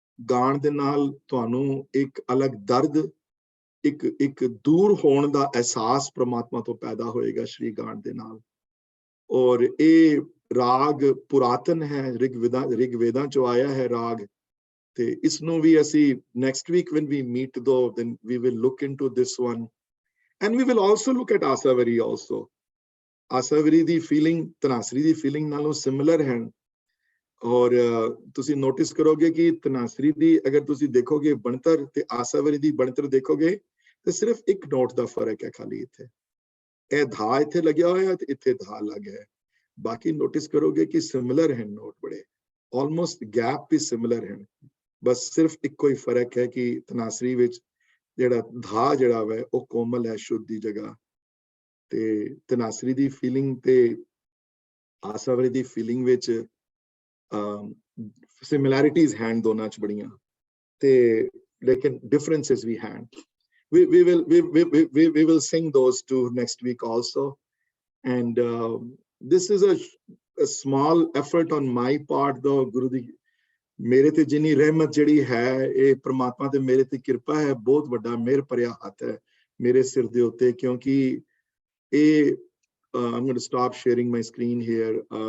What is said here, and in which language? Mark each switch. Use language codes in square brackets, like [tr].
[pa] ਗਾਣ ਦੇ ਨਾਲ ਤੁਹਾਨੂੰ ਇੱਕ ਅਲੱਗ ਦਰਦ, ਇੱਕ ਦੂਰ ਹੋਣ ਦਾ ਅਹਿਸਾਸ ਪ੍ਰਮਾਤਮਾ ਤੋਂ ਪੈਦਾ ਹੋਏਗਾ ਸ਼੍ਰੀ ਗਾਣ ਦੇ ਨਾਲ। ਔਰ ਇਹ ਰਾਗ ਪੁਰਾਤਨ ਹੈ, ਰਿਗਵੇਦਾਂ ਚੋਂ ਆਇਆ ਹੈ ਰਾਗ। ਤੇ ਇਸ ਨੂੰ ਵੀ ਅਸੀਂ next week [en] when we meet though then we will look into this one and we will also look at Asavari also. [pa] ਆਸਾਵਰੀ ਦੀ feeling ਤਨਾਸਰੀ ਦੀ ਫੀਲਿੰਗ ਨਾਲੋਂ ਸਿਮਿਲਰ ਹੈ। ਔਰ ਤੁਸੀਂ ਨੋਟਿਸ ਕਰੋਗੇ ਕਿ ਤਨਾਸਰੀ ਦੀ ਅਗਰ ਤੁਸੀਂ ਦੇਖੋਗੇ ਬਣਤਰ ਤੇ ਆਸਾਵਰੀ ਦੀ ਬਣਤਰ ਦੇਖੋਗੇ ਤੇ ਸਿਰਫ ਇੱਕ ਨੋਟ ਦਾ ਫਰਕ ਹੈ ਖਾਲੀ। ਇੱਥੇ ਇਹ ਧਾ ਇੱਥੇ ਲੱਗਿਆ ਹੋਇਆ ਤੇ ਇੱਥੇ ਧਾ ਲੱਗ ਹੈ। ਬਾਕੀ ਨੋਟਿਸ ਕਰੋਗੇ ਕਿ ਸਿਮਿਲਰ ਹੈ ਨੋਟ, ਬੜੇ ਆਲਮੋਸਟ ਗੈਪ ਵੀ ਸਿਮਿਲਰ ਹੈ। ਬਸ ਸਿਰਫ ਇੱਕੋ ਹੀ ਫਰਕ ਹੈ ਕਿ ਤਨਾਸਰੀ ਵਿੱਚ ਜਿਹੜਾ ਧਾ ਜਿਹੜਾ ਵਾ ਉਹ ਕੋਮਲ ਹੈ, ਸ਼ੁੱਧ ਦੀ ਜਗ੍ਹਾ। ਤੇ ਤਨਾਸਰੀ ਦੀ ਫੀਲਿੰਗ ਤੇ ਆਸਾਵਰੀ ਦੀ ਫੀਲਿੰਗ ਵਿੱਚ similarities ਹਨ ਦੋਨਾਂ ਚ ਬੜੀਆਂ ਤੇ ਲੇਕਿਨ differences ਵੀ ਹਨ। [en] we will sing those two next week also, and this is a small effort on my part though। [pa] ਗੁਰੂ ਦੀ ਮੇਰੇ ਤੇ ਜਿੰਨੀ ਰਹਿਮਤ ਜਿਹੜੀ ਹੈ, ਇਹ ਪ੍ਰਮਾਤਮਾ ਤੇ ਮੇਰੇ ਤੇ ਕਿਰਪਾ ਹੈ, ਬਹੁਤ ਵੱਡਾ ਮਿਹਰ ਭਰਿਆ ਹੱਥ ਹੈ ਮੇਰੇ ਸਿਰ ਦੇ ਉੱਤੇ। ਕਿਉਂਕਿ ਇਹ [en] I'm going to stop sharing my screen here।